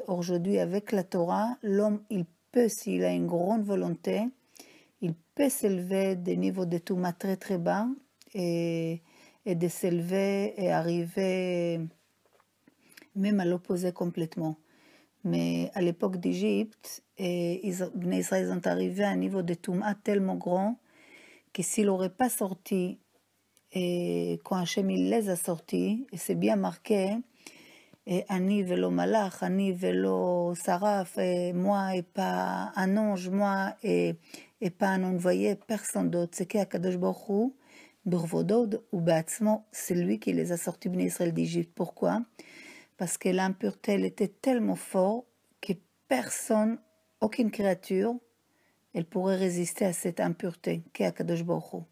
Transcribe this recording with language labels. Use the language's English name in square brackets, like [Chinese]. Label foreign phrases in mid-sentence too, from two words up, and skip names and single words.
[French] Aujourd'hui, avec la Torah, l'homme, il peut, s'il a une grande volonté, il peut s'élever des niveaux de Touma très très bas et de s'élever et arriver même à l'opposé complètement. Mais à l'époque d'Égypte, les Israéliens sont arrivés à un niveau de Touma tellement grand que s'il n'aurait pas sorti, et quand Hachem il les a sortis, et c'est bien marqué, [Hebrew] אני ולא מלאך, אני ולא שרף, [French] et moi et pas un ange, moi et pas un envoyé, personne d'autre. C'est qu' [Hebrew] הקדוש ברוך הוא, בכבודו ובעצמו, [French] c'est lui qui les a sortis Bnei Israël d'Égypte. Pourquoi? Parce que l'impureté elle était tellement forte que personne, aucune créature, elle pourrait résister à cette impureté qu'est [Hebrew] הקדוש ברוך הוא.